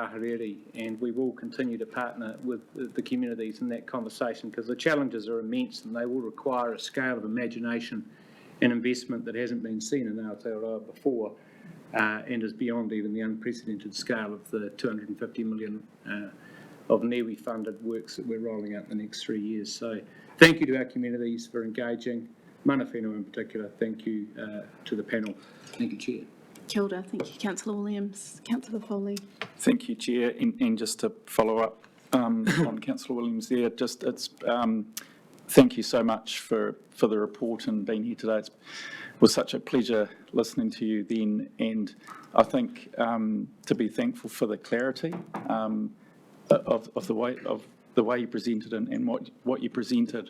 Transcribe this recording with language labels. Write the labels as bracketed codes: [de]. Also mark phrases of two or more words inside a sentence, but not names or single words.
[en] Ahuriri, and we will continue to partner with the communities in that conversation, because the challenges are immense and they will require a scale of imagination and investment that hasn't been seen in Aotearoa before, and is beyond even the unprecedented scale of the 250 million of NEWI funded works that we're rolling out in the next 3 years. So thank you to our communities for engaging, [mi] mana whenua [en] in particular. Thank you to the panel. Thank you, Chair. [mi] Kia ora. [en] Thank you, Councillor Williams. Councillor Foley. Thank you, Chair. And just to follow up on Councillor Williams there, thank you so much for the report and being here today. It was such a pleasure listening to you then, and I think to be thankful for the clarity of the way you presented and what you presented.